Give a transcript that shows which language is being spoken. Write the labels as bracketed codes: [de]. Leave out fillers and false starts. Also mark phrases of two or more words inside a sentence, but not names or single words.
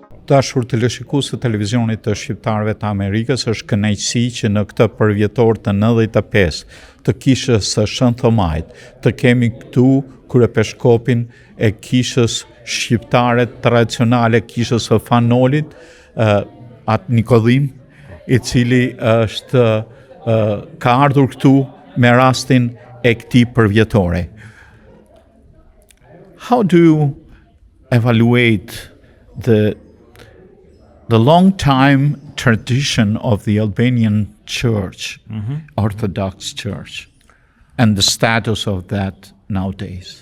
[sq] dashur teleshikues të televizionit të shqiptarëve të Amerikës, është kënaqësi që në këtë përvjetor të 95 të kishës së Shën Thomait të kemi këtu kryepeshkopin e kishës shqiptare tradicionale, kishës së Fanolit, atë Nikodhim, i cili është ka ardhur këtu me rastin e këtij përvjetore. [en] How do you evaluate the long time tradition of the Albanian Church, Orthodox Church, and the status of that nowadays?